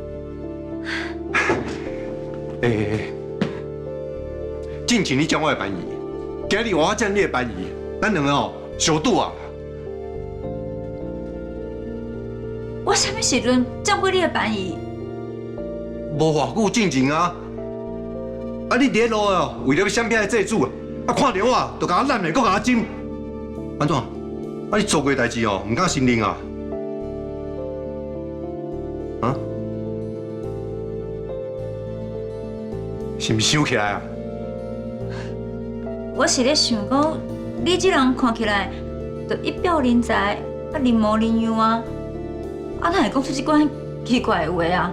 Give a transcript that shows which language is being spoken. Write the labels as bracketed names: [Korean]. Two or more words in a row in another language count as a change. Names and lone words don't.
[Min Nan Chinese] 进前你占我的便宜，今日我占你的便宜，咱两个哦相赌啊！我啥物时阵占过你的便宜？无偌久进前啊！啊，你伫咧路哦，为了要闪避债主啊，看到我就甲我揽来，搁甲我针，安怎？啊，你做过代志哦，唔敢承认啊？啊？是毋是想起来啊？我是咧想讲，你这人看起来就一表人才，人模人样啊，哪会讲出这款奇怪的话啊？